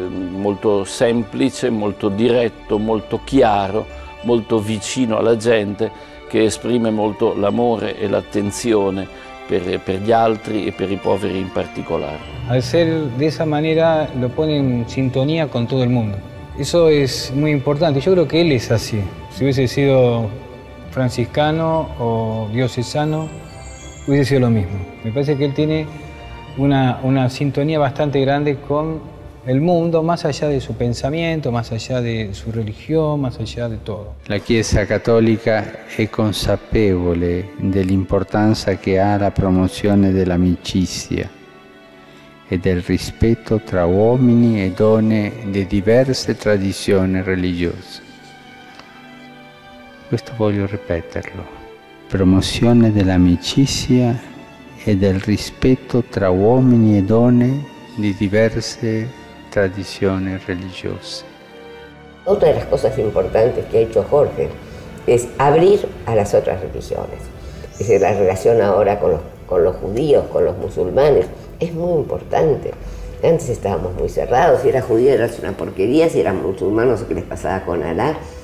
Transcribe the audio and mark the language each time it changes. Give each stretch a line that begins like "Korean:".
Italian: molto semplice, molto diretto, molto chiaro, molto vicino alla gente, che esprime molto l'amore e l'attenzione per gli altri e per i poveri in particolare.
Spanish: Al ser de esa manera lo pone en sintonía con todo el mundo. Eso es muy importante. Yo creo que él es así. Si hubiese sido franciscano o diocesano, hubiese sido lo mismo. Me parece que él tiene una sintonía bastante grande con el mundo, más allá de su pensamiento, más allá de su religión, más allá de todo.
Italian: La Chiesa Cattolica è consapevole dell'importanza che ha la promozione dell'amicizia e del rispetto tra uomini e donne di diverse tradizioni religiose. Questo voglio ripeterlo. Promozione dell'amicizia e del rispetto tra uomini e donne di diverse
Spanish: tradiciones religiosas. Otra de las cosas importantes que ha hecho Jorge es abrir a las otras religiones. Es decir, la relación ahora con los judíos, con los musulmanes, es muy importante. Antes estábamos muy cerrados, si era judío era una porquería, si eran musulmanos, ¿qué les pasaba con Alá?